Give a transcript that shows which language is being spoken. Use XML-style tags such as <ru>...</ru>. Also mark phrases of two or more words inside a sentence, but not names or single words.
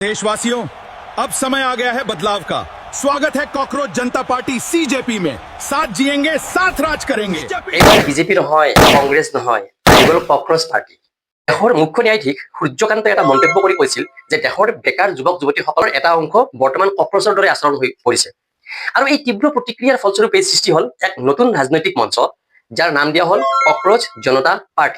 <hi>देशवासियों, अब समय आ गया है बदलाव का। स्वागत है कॉकरोच जनता पार्टी सीजेपी में। साथ जिएंगे, साथ राज करेंगे।</hi> <as>এবার বিজেপি নহয়, কংগ্ৰেছ নহয়, কেৱল কক্ৰচ পাৰ্টি। দেশৰ মুখ্য ন্যায়াধীশ সূৰ্যকান্তে এটা মন্তব্য কৰি কৈছিল যে দেশৰ বেকাৰ যুৱক যুৱতীসকলৰ এটা অংশ বৰ্তমান কক্ৰচৰ দৰে আচৰণ হৈ পৰিছে। আৰু এই তীব্ৰ প্ৰতিক্ৰিয়াৰ ফলস্বৰূপে সৃষ্টি হ'ল এক নতুন ৰাজনৈতিক মঞ্চ, যাৰ নাম দিয়া হ'ল কক্ৰচ জনতা পাৰ্টি।</as>